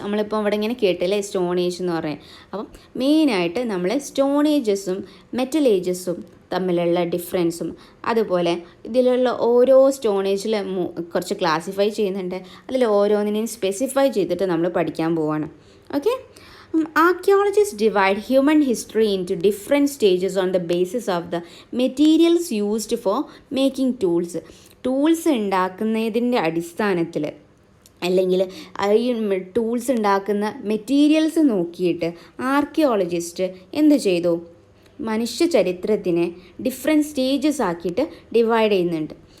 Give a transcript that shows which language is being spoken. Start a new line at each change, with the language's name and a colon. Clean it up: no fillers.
Malayalam: നമ്മളിപ്പോൾ ഇവിടെ ഇങ്ങനെ കേട്ടില്ലേ സ്റ്റോൺ ഏജ് എന്ന് പറയാം. അപ്പം മെയിനായിട്ട് നമ്മൾ സ്റ്റോൺ ഏജസും മെറ്റൽ ഏജസും തമ്മിലുള്ള ഡിഫറൻസും അതുപോലെ ഇതിലുള്ള ഓരോ സ്റ്റോൺ ഏജിൽ കുറച്ച് ക്ലാസിഫൈ ചെയ്യുന്നുണ്ട്. അതിൽ ഓരോന്നിനെയും സ്പെസിഫൈ ചെയ്തിട്ട് നമ്മൾ പഠിക്കാൻ പോവാണ്. Okay.
English: Archaeologists divide human history into different stages on the basis of the materials used for making tools.
Malayalam: Tools ഉണ്ടാക്കുന്നതിൻ്റെ അടിസ്ഥാനത്തിൽ അല്ലെങ്കിൽ ഈ ടൂൾസ് ഉണ്ടാക്കുന്ന മെറ്റീരിയൽസ് നോക്കിയിട്ട് ആർക്കിയോളജിസ്റ്റ് എന്ത് ചെയ്തു? മനുഷ്യ ചരിത്രത്തിനെ ഡിഫറെൻറ്റ് സ്റ്റേജസ് ആക്കിയിട്ട് ഡിവൈഡ് ചെയ്യുന്നുണ്ട്.